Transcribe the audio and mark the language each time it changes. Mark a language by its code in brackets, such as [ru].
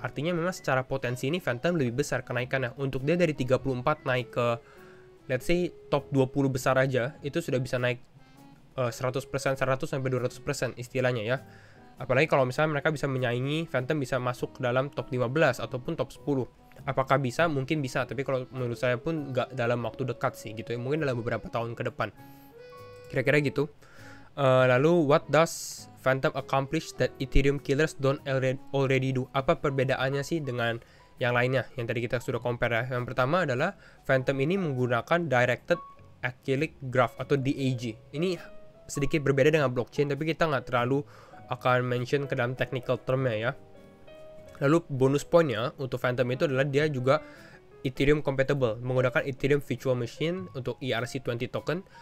[id] Artinya memang secara potensi ini Phantom lebih besar kenaikannya. Untuk dia dari 34 naik ke [en] let's say [id] top 20 besar aja, itu sudah bisa naik 100%, 100 sampai 200% istilahnya ya. Apalagi kalau misalnya mereka bisa menyaingi, Phantom bisa masuk ke dalam top 15 ataupun top 10. Apakah bisa? Mungkin bisa, tapi kalau menurut saya pun nggak dalam waktu dekat sih gitu ya. Mungkin dalam beberapa tahun ke depan. Kira-kira gitu. Lalu, [en] what does Phantom accomplish that Ethereum killers don't already do? [id] Apa perbedaannya sih dengan yang lainnya yang tadi kita sudah compare ya? Yang pertama adalah Phantom ini menggunakan Directed Acyclic Graph atau DAG. Ini sedikit berbeda dengan blockchain, tapi kita nggak terlalu akan mention ke dalam technical termnya ya. Lalu bonus poinnya untuk Phantom itu adalah dia juga Ethereum compatible, menggunakan Ethereum Virtual Machine untuk ERC20 token.